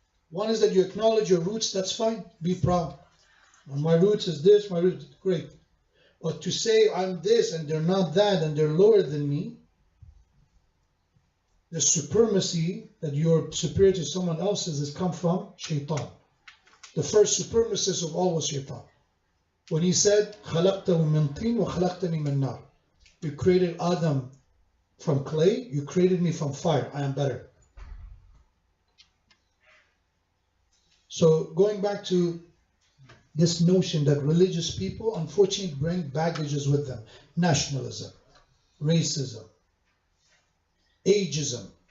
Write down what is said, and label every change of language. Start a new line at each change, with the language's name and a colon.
English: One is that you acknowledge your roots, that's fine. Be proud. My roots is this, my roots, great. But to say I'm this and they're not that and they're lower than me, the supremacy that you're superior to someone else's has come from shaitan. The first supremacist of all was shaitan. When he said,
Arabic: خَلَقْتَهُ مِنْ طِينٍ وَخَلَقْتَنِي مِنْ نَارٍ.
English: You created Adam from clay, you created me from fire. I am better. So going back to this notion that religious people unfortunately bring baggages with them. Nationalism, racism, ageism.